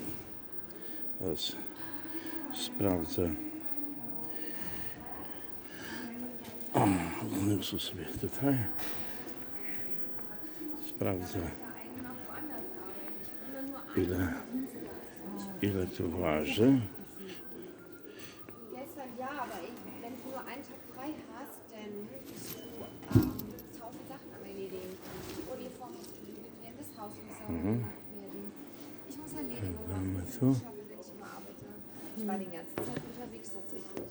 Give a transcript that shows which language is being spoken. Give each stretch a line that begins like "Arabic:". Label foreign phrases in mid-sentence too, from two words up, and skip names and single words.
Polish: Teraz sprawdzę. O, wniosę sobie tutaj. Sprawdzę, ile to waży.
German: Gestern ja, aber wenn du nur einen Tag frei hast, dann musst du 1000 Sachen erledigen. Die Uniform muss gebügelt werden, das Haus muss sauber gemacht werden. Ich muss Erledigungen machen, so. ich schaffe, wenn ich immer arbeite. Ich war die ganze Zeit unterwegs tatsächlich.